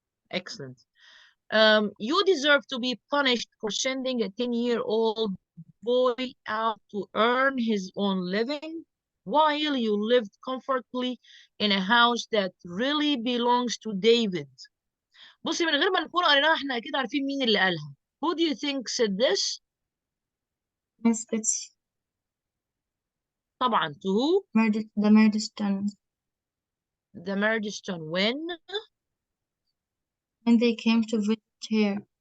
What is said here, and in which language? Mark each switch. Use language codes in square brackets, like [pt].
[en] Excellent. You deserve to be punished for sending a 10-year-old boy out to earn his own living while you lived comfortably in a house that really belongs to David. [ar] بصي من غير ما نكون قريناها احنا اكيد عارفين مين اللي قالها. [en] Who do you think said this? Miss Betsy. طبعا to who? The Murdstones. The Murdstone. When they came to visit her.